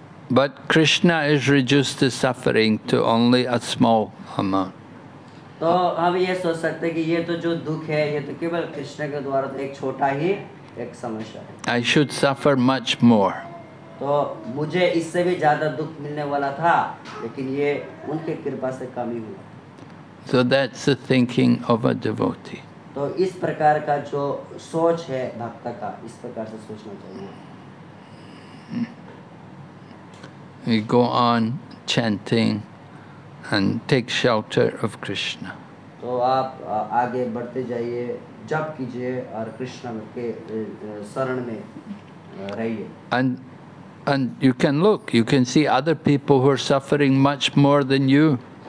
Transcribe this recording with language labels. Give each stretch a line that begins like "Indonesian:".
English: But Krishna is reduced to suffering to only a small amount.
Hindi: तो हम ये सोच सकते हैं कि ये तो जो दुख है ये तो केवल कृष्ण के द्वारा तो एक छोटा ही एक समस्या है।
English: I should suffer much more.
Hindi: तो मुझे इससे भी ज़्यादा दुख मिलने वाला था, लेकिन ये उनके कृपा से कम ही हुआ।
English: So that's the thinking of a devotee.
Hindi: तो इस प्रकार का जो सोच है भक्त का, इस प्रकार से सोचना चाहिए।
English: We go on chanting and take shelter of Krishna.
Hindi: तो आप आगे बढ़ते जाइए, जप कीजिए और कृष्ण के शरण में रहिए।
English: And you can look, you can see other people who are suffering much more than you.